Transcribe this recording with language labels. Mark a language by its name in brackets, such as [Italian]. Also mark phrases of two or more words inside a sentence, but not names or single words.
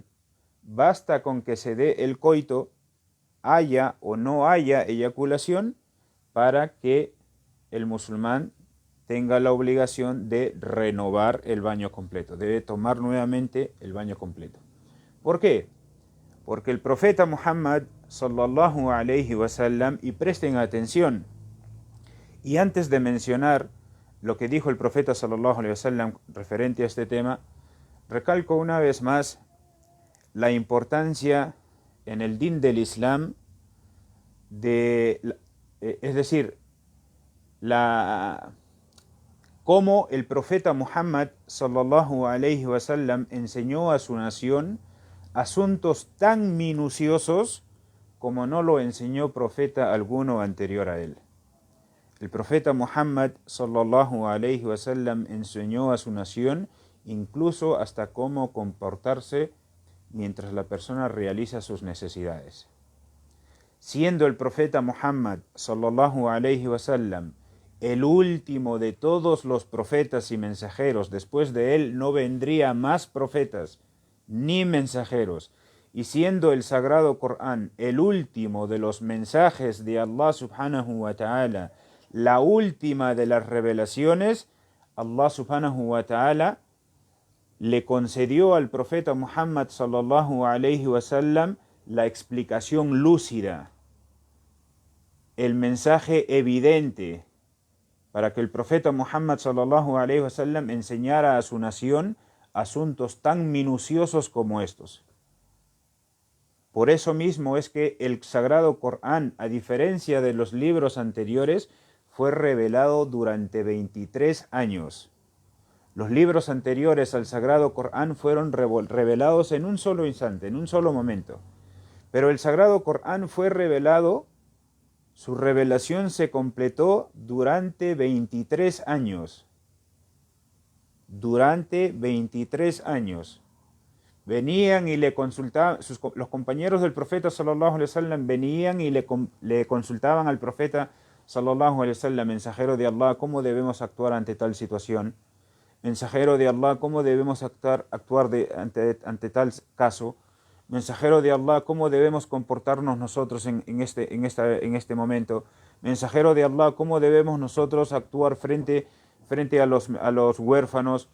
[Spanish] Basta con que se dé el coito, haya o no haya eyaculación, para que el musulmán tenga la obligación de renovar el baño completo, debe tomar nuevamente el baño completo. ¿Por qué? Porque el profeta Muhammad [Arabic] صلى الله عليه وسلم, [Spanish] y presten atención, y antes de mencionar lo que dijo el profeta [Arabic] صلى الله عليه وسلم [Spanish] referente a este tema, recalco una vez más la importancia en el din del Islam es decir, cómo el profeta Muhammad [Arabic] صلى الله عليه وسلم [Spanish] enseñó a su nación asuntos tan minuciosos como no lo enseñó profeta alguno anterior a él. El profeta Muhammad [Arabic] صلى الله عليه وسلم [Spanish] enseñó a su nación incluso hasta cómo comportarse mientras la persona realiza sus necesidades. Siendo el profeta Muhammad [Arabic] صلى الله عليه وسلم [Spanish] el último de todos los profetas y mensajeros, después de él no vendría más profetas ni mensajeros, y siendo el sagrado Corán el último de los mensajes de Allah [Arabic] سبحانه وتعالى, [Spanish] la última de las revelaciones, Allah [Arabic] سبحانه وتعالى [Spanish] le concedió al profeta Muhammad [Arabic] صلى الله عليه وسلم [Spanish] la explicación lúcida, el mensaje evidente, para que el profeta Muhammad [Arabic] صلى الله عليه وسلم [Spanish] enseñara a su nación asuntos tan minuciosos como estos. Por eso mismo es que el sagrado Corán, a diferencia de los libros anteriores, fue revelado durante 23 años. Los libros anteriores al sagrado Corán fueron revelados en un solo instante, en un solo momento. Pero el sagrado Corán fue revelado, su revelación se completó durante 23 años. Durante 23 años. Venían y le consultaban, los compañeros del profeta [Arabic] صلى الله عليه وسلم [Spanish] venían y le consultaban al profeta [Arabic] صلى الله عليه وسلم, [Spanish] mensajero de Allah, ¿cómo debemos actuar ante tal situación? Mensajero de Allah, ¿cómo debemos actuar ante tal caso? Mensajero de Allah, ¿cómo debemos comportarnos nosotros en este momento? Mensajero de Allah, ¿cómo debemos nosotros actuar frente a los huérfanos?